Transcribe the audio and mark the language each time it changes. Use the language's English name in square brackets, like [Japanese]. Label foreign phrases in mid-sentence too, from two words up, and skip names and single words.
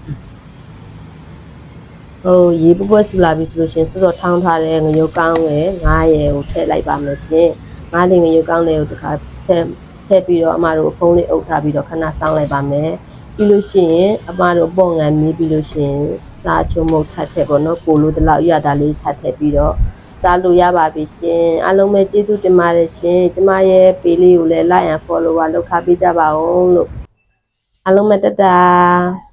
[Burmese] ဟိုရေပုတ်ပွက်ဆူလာပြီဆိုလို့ရှိရင်စောစောထောင်းထားတဲ့ငရုတ်ကောင်းရဲ့ငါးရယ်ကိုထည့်လိုက်ပါမယ်ရှင်ငါးလေးငရုတ်ကောင်းလေးကိုတခါထည့်ပြီးတော့အမတို့အဖုံးလေးအုပ်ထားပြီးတော့ခဏစောင်းလိုက်ပါမယ်ပြီးလို့ရှိရင်အမတို့ပေါ့ငံမြည်ပြီးလို့ရှိရင်စားချုံမုတ်ထပ်ထည့်ပေါ့နော်ကိုလိုတလောက်ရတာလေးထပ်ထည့်ပြီးတော့စားလို့ရပါပြီရှင်အားလုံးပဲကျေးဇူးတင်ပါတယ်ရှင်ကျမရဲ့ပေလေးကိုလည်း [English] like and follow [Burmese] လုပ်ထားပေးကြပါဦးလို့အားလုံးပဲတတာ